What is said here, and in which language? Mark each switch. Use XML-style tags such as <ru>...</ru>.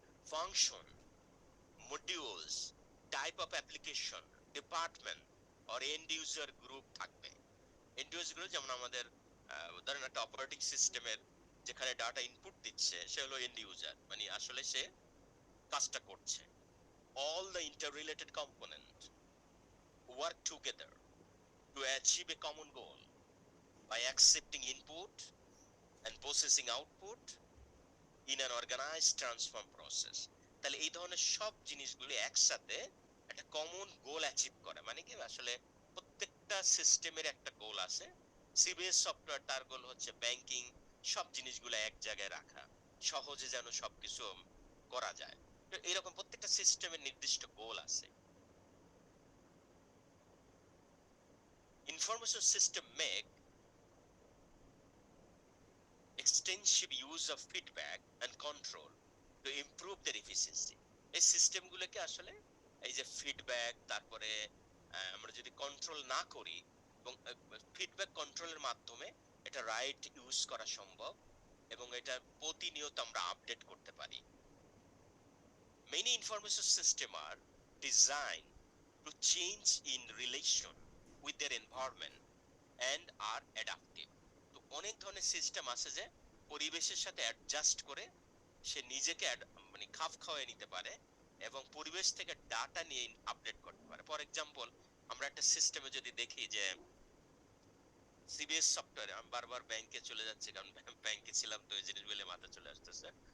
<bn>Function, modules, type of application, department or and user group থাকবে। And user group যেমন আমাদের ধরেন একটা অপারেটিং সিস্টেমের যেখানে ডাটা ইনপুট দিচ্ছে, সে হলো এন্ড ইউজার, মানে আসলে সে কাজটা করছে।</bn> <en>All the interrelated component work together to achieve a common goal by accepting input and processing output in an organized transform process।</en> <bn>তাহলে এই ধরনের সব জিনিসগুলো একসাথে একটা কমন গোল অ্যাচিভ করে, মানে কি আসলে প্রত্যেকটা সিস্টেমের একটা গোল আছে। সিবিএস সফটওয়্যার তার গোল হচ্ছে ব্যাংকিং, সব জিনিসগুলো এক জায়গায় রাখা, সহজে যেন সবকিছু করা যায়। তো এরকম প্রত্যেকটা সিস্টেমের নির্দিষ্ট গোল আছে।</bn> <en>Information system make extensive use of feedback and control to improve their efficiency।</en> <bn>এই সিস্টেমগুলোকে আসলে এই যে ফিডব্যাক, তারপরে আমরা যদি কন্ট্রোল না করি, এবং ফিডব্যাক কন্ট্রোলের মাধ্যমে এটা রাইট ইউজ করা সম্ভব, এবং এটা প্রতিনিয়ত আমরা আপডেট করতে পারি।</bn> <en>Many information systems are designed to change in relation with their environment and are adaptive।</en> <bn>তো অনেক ধরনের সিস্টেম আছে যে পরিবেশের সাথে অ্যাডজাস্ট করে সে নিজেকে মানে খাপ খাওয়ায় নিতে পারে, এবং পরিবেশ থেকে ডাটা নিয়ে আপডেট করতে পারে। ফর এক্সাম্পল, আমরা একটা সিস্টেমে যদি দেখি যে সিবিএস সফটওয়্যারে, আমি বারবার ব্যাংকে চলে যাচ্ছি কারণ ব্যাংকে ছিলাম, তো এই জিনিসগুলো মাথায় চলে আসতেছে।</bn>